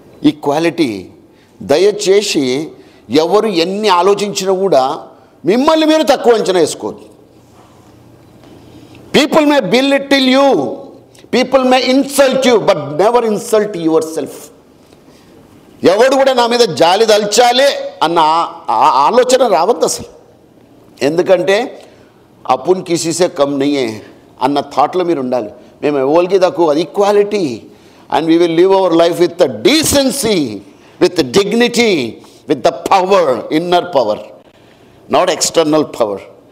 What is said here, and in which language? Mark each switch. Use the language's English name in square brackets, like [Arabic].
[Telugu] Equality, దయచేసి ఎవరు ఎన్ని ఆలోచించినా కూడా మిమ్మల్ని మీరు తక్కువ అంచనా వేసుకోరు. [English] People may belittle you, people may insult you, but never insult yourself. [Telugu] ఎవడు కూడా నా మీద జాలి దల్చాలి అన్న ఆలోచన రావద్దు అసలు. ఎందుకంటే [Hindi] అపున్ కిసీసే కమ్ నయ్యే [Telugu] అన్న థాట్లో మీరు ఉండాలి. మేము ఎవరికి తక్కువ. [English] Equality, and we will live our life with the decency, with dignity, with the power, inner power, not external power.